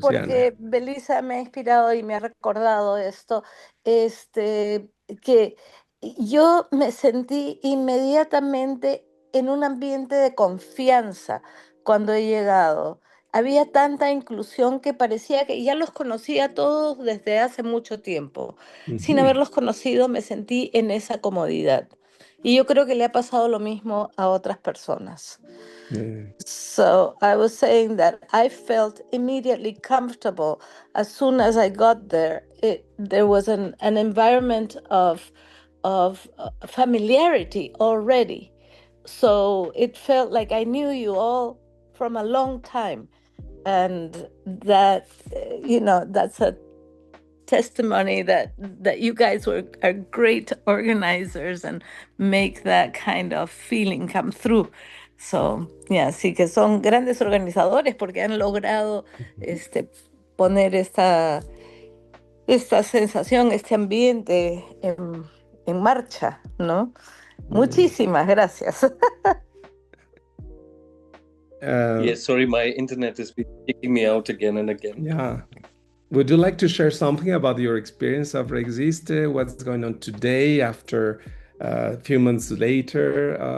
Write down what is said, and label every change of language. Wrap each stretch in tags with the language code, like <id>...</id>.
<es>porque Belisa me ha inspirado y me ha recordado esto, que yo me sentí inmediatamente en un ambiente de confianza cuando he llegado. Había tanta inclusión que parecía que ya los conocía a todos desde hace mucho tiempo. Sin haberlos conocido, me sentí en esa comodidad. Y yo creo que le ha pasado lo mismo a otras personas.</es> <en>So I was saying that I felt immediately comfortable as soon as I got there. There was an environment of familiarity already. So it felt like I knew you all from a long time. And that, that's a testimony that you guys are great organizers and make that kind of feeling come through.</en> <es>So, sí que son grandes organizadores porque han logrado poner esta sensación, este ambiente en marcha, ¿no? Muchísimas gracias.</es> <en>Yes, sorry, my internet has been kicking me out again and again. Yeah. Would you like to share something about your experience of Re-Existe? What's going on today after a few months later?</en>